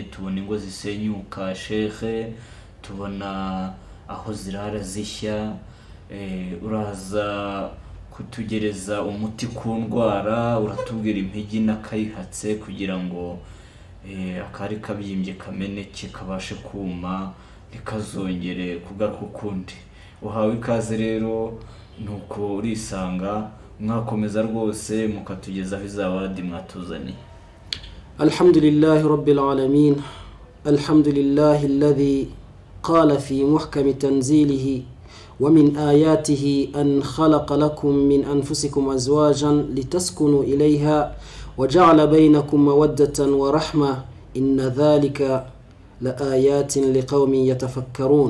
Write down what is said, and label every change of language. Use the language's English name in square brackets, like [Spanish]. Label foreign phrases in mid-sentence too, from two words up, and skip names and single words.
[Kinyarwanda] Tubona ingo zisenyuka shekhe, tubona aho zirara zishya, uraza kutugereza umuti ku ndwara, uratubwira impigi n'akayihatse kugira ngo akari kabyimbye kameneke kabashe kuma ntikazongere kugaruka ukundi. Uhawe ikaze rero, nuko urisanga mwakomeza rwose mukatugezaho izabadi mwatuzaniye. [Arabic] الحمد لله رب العالمين، الحمد لله الذي قال في محكم تنزيله ومن آياته أن خلق لكم من أنفسكم أزواجا لتسكنوا إليها وجعل بينكم مودة ورحمة إن ذلك لآيات لقوم يتفكرون.